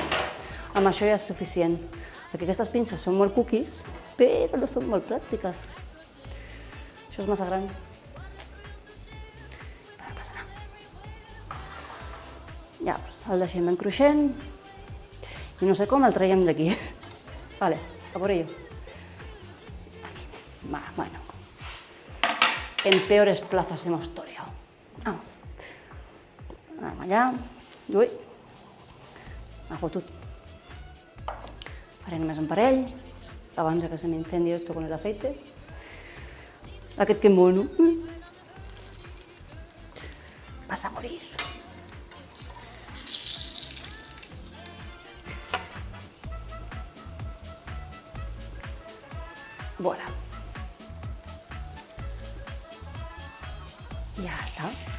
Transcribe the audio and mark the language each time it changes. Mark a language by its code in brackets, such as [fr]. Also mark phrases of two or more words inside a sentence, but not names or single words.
[ca] Amb això ja és suficient, perquè aquestes pinces són molt cookies, però no són molt pràctiques. Això és massa gran. No passa res. Llavors, el deixem ben cruixent i no sé com el traiem d'aquí. [es] Vale, a por ello. Bueno, en peores plazas hemos toreado. Vamos. [ca] Anem allà. Ui, m'ha fotut. Faré només un parell, abans que [es] se me incendie esto con el aceite. [ca] Aquest que mono. Vas a morir. Voilà. Ja està.